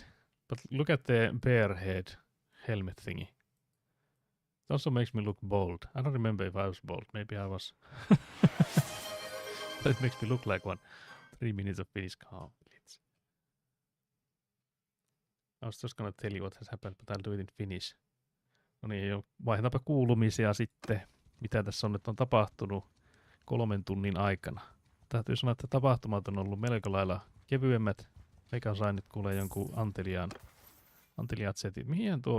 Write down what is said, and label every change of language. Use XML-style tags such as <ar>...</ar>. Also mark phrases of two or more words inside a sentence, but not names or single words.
<en>But look at the bear head helmet thingy. It also makes me look bold. I don't remember if I was bold. Maybe I was. But it makes me look like one. 3 minutes of Finnish. Can't believe this. I was just gonna tell you what has happened, but I'll do it in Finnish.</en> <fi>No niin, vaihdetaanpa kuulumisia sitten. Mitä tässä on nyt tapahtunut 3 tunnin aikana. Täytyy sanoa, että tapahtumat on ollut melko lailla kevyemmät. Meikä sain nyt kuulee jonkun anteliaat setit. Mihin tuo?</fi>